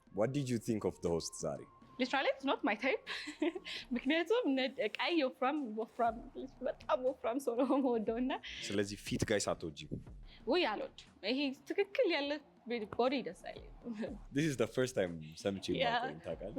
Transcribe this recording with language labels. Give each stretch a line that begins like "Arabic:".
English: What did you think of the host
Amharic: ዛሬ?
English: Literally, it's not my type.
Amharic: ምክንያቱም ቀይ ወፍራም በጣም ወፍራም ሰው ነው የምወደውና ስለዚህ ፊት ጋይስ አትወጂም? ውይ አልወድም። ይሄ ትክክል ያለ ቦዲ ደስ አይልም።
English: This is the first time
Amharic: ሰምቼ ማውቀኝ ታውቃለህ?